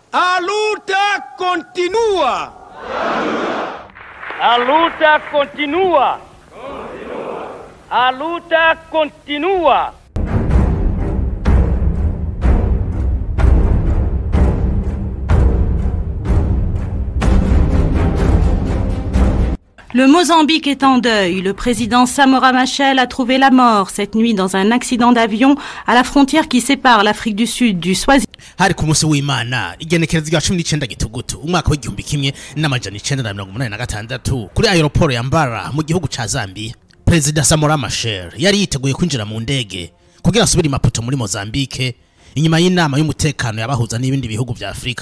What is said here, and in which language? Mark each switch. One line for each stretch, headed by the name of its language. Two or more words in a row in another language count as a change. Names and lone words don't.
Portuguese: A luta continua. A luta continua. A luta continua.
French: Le Mozambique est en deuil. Le président Samora Machel a trouvé la mort cette nuit dans un accident d'avion à la frontière qui sépare l'Afrique du Sud du Swaziland.
Rundi: Hari ku munsi w'Imana igenekerezo rya 19 gitugutu umwaka w'igihumbi kimwe n'amajana 1986 kuri aeroport ya Mbara mu gihugu ca Zambia. President Samora Machel yari yiteguye kwinjira mu ndege kugira asubire Maputo muri Mozambique inyuma y'inama y'umutekano yabahuza n'ibindi bihugu vya Afrika.